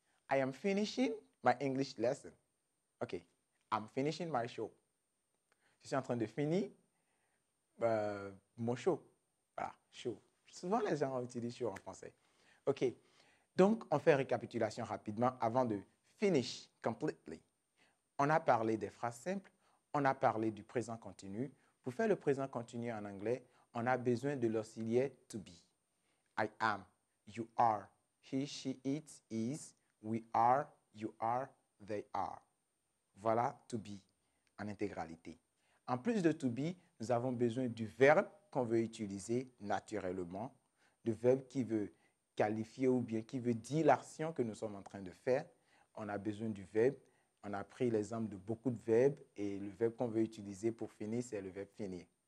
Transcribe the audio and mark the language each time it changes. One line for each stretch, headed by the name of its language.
English: I am finishing my English lesson. OK, I'm finishing my show.
French: Je suis en train de finir mon show. Voilà, show. Souvent, les gens utilisent show en français. OK, donc on fait récapitulation rapidement avant de
English: finish completely.
French: On a parlé des phrases simples, on a parlé du présent continu. Pour faire le présent continu en anglais, on a besoin de l'auxiliaire to be.
English: I am, you are, he, she, it, is, we are, you are, they are.
French: Voilà to be en intégralité. En plus de to be, nous avons besoin du verbe qu'on veut utiliser naturellement, le verbe qui veut qualifier ou bien qui veut dire l'action que nous sommes en train de faire. On a besoin du verbe. On a pris l'exemple de beaucoup de verbes et le verbe qu'on veut utiliser pour finir, c'est le verbe finir.